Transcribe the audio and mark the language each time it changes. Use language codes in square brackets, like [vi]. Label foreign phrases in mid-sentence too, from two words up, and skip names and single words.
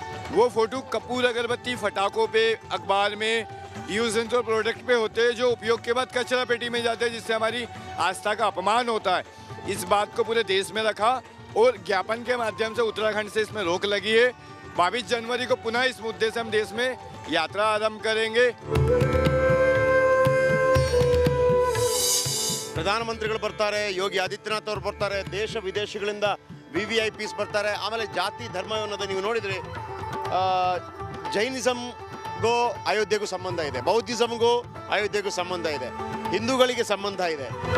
[hi] वो फोटो कपूर, अगरबत्ती, फटाकों पे, अखबार में, [en] use and throw product [hi] पे होते हैं, जो उपयोग के बाद कचरा पेटी में जाते हैं, जिससे हमारी आस्था का अपमान होता है. इस बात को पूरे देश में रखा और ज्ञापन के माध्यम से उत्तराखंड से इसमें रोक लगी है. 22 जनवरी को पुनः इस मुद्दे से हम देश में यात्रा आरंभ करेंगे. [kn] ಪ್ರಧಾನಮಂತ್ರಿಗಳು ಬರ್ತಾರೆ, ಯೋಗಿ ಆದಿತ್ಯನಾಥ್ ಅವರು ಬರ್ತಾರೆ, ದೇಶ ವಿದೇಶಗಳಿಂದ VVIPs ಬರ್ತಾರೆ. ಆಮೇಲೆ ಜಾತಿ ಧರ್ಮ ಅನ್ನೋದು ನೀವು ನೋಡಿದರೆ ಜೈನಿಸಮ್ಗೂ ಅಯೋಧ್ಯೆಗೂ ಸಂಬಂಧ ಇದೆ, ಬೌದ್ಧಿಸಮ್ಗೂ ಅಯೋಧ್ಯೆಗೂ ಸಂಬಂಧ ಇದೆ, ಹಿಂದೂಗಳಿಗೆ ಸಂಬಂಧ ಇದೆ.